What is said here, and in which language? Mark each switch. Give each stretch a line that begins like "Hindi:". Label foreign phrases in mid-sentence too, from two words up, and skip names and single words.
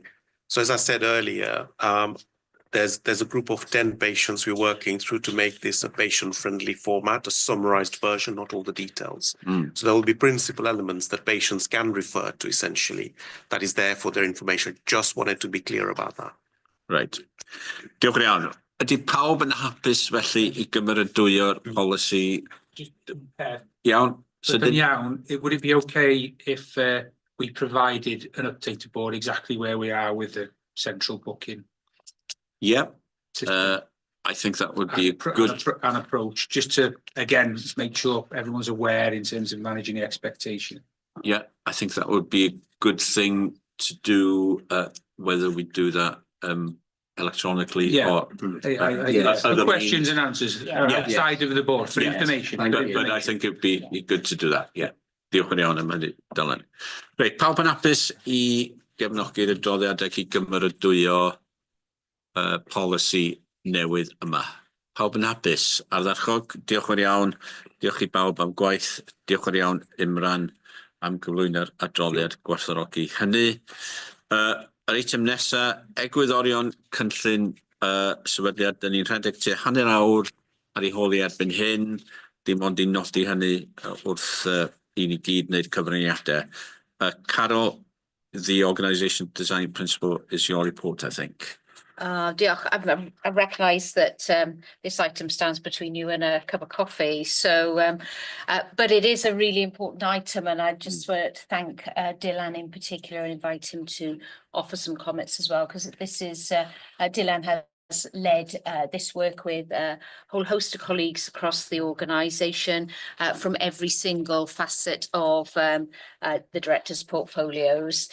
English: So as I said earlier, there's a group of 10 patients we're working through to make this a patient-friendly format, a summarized version, not all the details. So there will be principal elements that patients can refer to, essentially, that is there for their information. Just wanted to be clear about that. Right.
Welsh: Diolch yn iawn. Ydy pawb yn hapus felly I gymeradwyo'r polisi? Iawn.
English: So then, would it be okay if we provided an update to board exactly where we are with the central booking? Yeah, I think that would be a good approach, just to again make sure everyone's aware in terms of managing the expectation. Yeah, I think that would be a good thing to do. Whether we do that electronically or the questions and answers outside of the board for information. But I think it'd be good to do that. Yeah,
Welsh: diolch yn iawn am hynny, Dylan. Reit, pawb yn hapus I gefnogi'r adroddiad ac I gymeradwyo polisi newydd yma. Pawb yn hapus, ardderchog, diolch yn iawn, diolch I bawb am gwaith, diolch yn iawn Imran am gyflwyno'r adroddiad gwerthfawrogi hynny. Yr eitem nesa, egwyddorion cynllun sefydliad, dyn ni'n rhedeg tua hanner awr ar ei holi erbyn hyn, dim ond I nodi hynny wrth I ni gyd wneud cyfraniadau. Carol,
English: the organisation design principle is your report, I think.
Welsh: Diolch.
English: I recognise that this item stands between you and a cup of coffee. So, but it is a really important item, and I just want to thank Dylan in particular and invite him to offer some comments as well, because this is Dylan has led this work with a whole host of colleagues across the organisation from every single facet of the directors' portfolios.